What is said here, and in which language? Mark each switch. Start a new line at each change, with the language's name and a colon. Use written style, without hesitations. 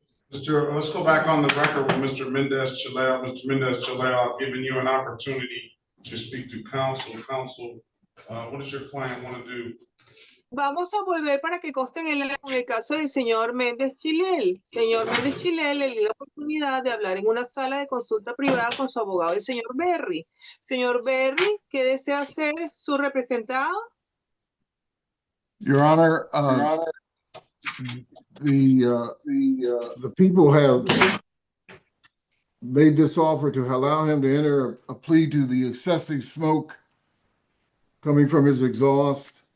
English: Let's go back on the record with Mr. Mendez-Chileo. Mr. Mendez-Chileo, I've given you an opportunity to speak to counsel. Counsel, what does your client want to do?
Spanish: Vamos a volver para que conste en el caso del señor Méndez Chilel. Señor Méndez Chilel le dio la oportunidad de hablar en una sala de consulta privada con su abogado, el señor Berry. Señor Berry, ¿qué desea hacer su representado?
English: Your Honor, the people have made this offer to allow him to enter a plea to the excessive smoke coming from his exhaust.